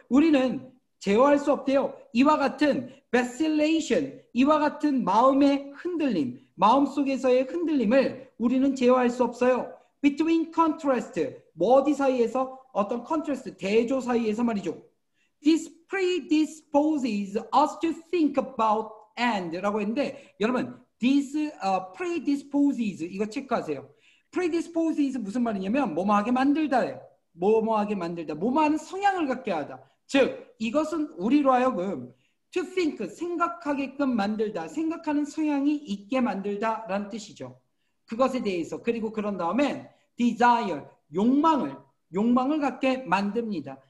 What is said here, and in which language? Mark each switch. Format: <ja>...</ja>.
<ko>우리는 제어할 수 없대요. 이와 같은 vacillation, 이와 같은 마음의 흔들림, 마음속에서의 흔들림을 우리는 제어할 수 없어요.</ko> <en>Between contrast,</en> <ko>뭐 어디 사이에서? 어떤 contrast, 대조 사이에서 말이죠.</ko> <en>This predisposes us to think about and</en> <ko>라고 했는데 여러분</ko> <en>this predisposes</en> <ko>이거 체크하세요. predisposes 무슨 말이냐면 뭐뭐하게 만들다예요. 뭐뭐하게 만들다. 뭐뭐하는 성향을 갖게 하다. 즉 이것은 우리로 하여금</ko> <en>to think</en> <ko>생각하게끔 만들다. 생각하는 성향이 있게 만들다라는 뜻이죠. 그것에 대해서. 그리고 그런 다음엔 desire 욕망을 갖게 만듭니다.</ko>